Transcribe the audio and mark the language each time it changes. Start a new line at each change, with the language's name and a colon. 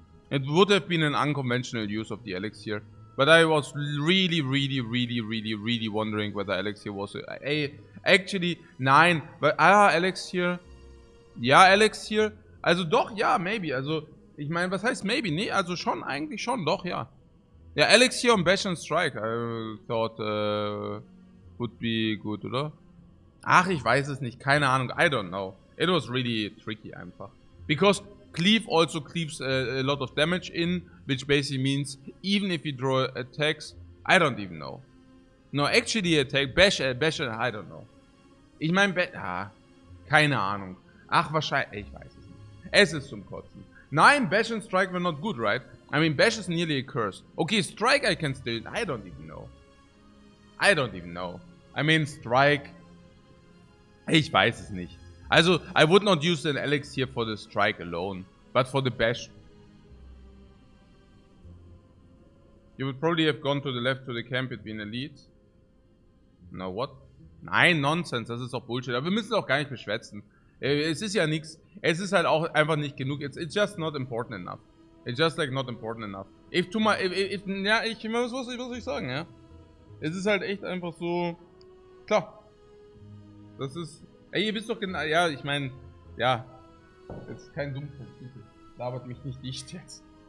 English: It would have been an unconventional use of the elixir, but I was really wondering whether elixir was actually nein, but elixir.
German: Ja, elixir. Also doch, ja, maybe. Also ich meine, was heißt maybe? Nee, also schon, eigentlich schon, doch, ja.
English: Ja, Elixir und Bash and Strike, I thought would be good, oder?
German: Ach, ich weiß es nicht, keine Ahnung,
English: I don't know. It was really tricky einfach. Because Cleave also cleaves a lot of damage in, which basically means even if you draw attacks, I don't even know. No, actually attack, Bash, I don't know.
German: Ich meine, keine Ahnung. Ach, wahrscheinlich, ich weiß es nicht. Es ist zum Kotzen.
English: Nein, Bash and Strike were not good, right? I mean, Bash is nearly a curse. Okay, Strike I can still... I don't even know. I mean, Strike...
German: Ich weiß es nicht.
English: Also, I would not use an Elixir for the Strike alone. But for the Bash... You would probably have gone to the left to the camp between elites. No, what?
German: Nein, Nonsense. Das ist doch Bullshit. Aber wir müssen auch gar nicht beschwätzen. Es ist ja nichts. Es ist halt auch einfach nicht genug.
English: It's just not important enough. It's just like not important enough.
German: Ja, was soll ich sagen, ja? Es ist halt echt einfach so, klar. Das ist, ey, ihr wisst doch genau, ja, ich meine, ja, das ist kein dumpfer Titel. Labert mich nicht dicht jetzt.